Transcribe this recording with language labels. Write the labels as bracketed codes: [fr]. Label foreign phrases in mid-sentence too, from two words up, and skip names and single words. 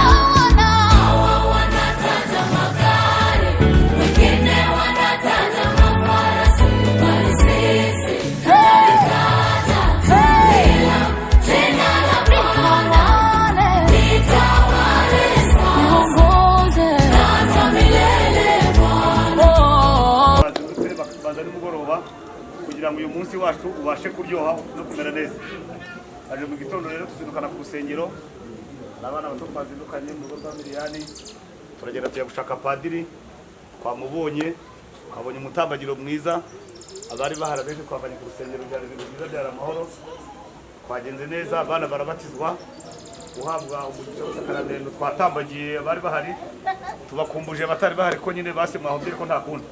[sw] Hawa wanataja magari, wengine wanataja mafarasi, bali sisi tunalitaja hilo jina la Bwana. Nitawale niongoze hata milele Bwana. [rw] baza nimugoroba kugira ngo uyu munsi wacu ubashe kuryoha no kumera neza. Aje mu gitondo rero tuzindukana ku rusengero, abana bato twazindukanye mu rugo rwa Miliyani, turagenda tujya gushaka padiri, twamubonye twabonye umutambagiro mwiza, abari bahara benshi twavanye ku rusengero byari ibintu byiza byari amahoro, twagenze neza, abana barabatizwa, guhabwa umugisha w'isakaramento, twatambagiye abari bahari, tubakumbuje abatari bahari ko nyine basemwa aho ko nta kundi.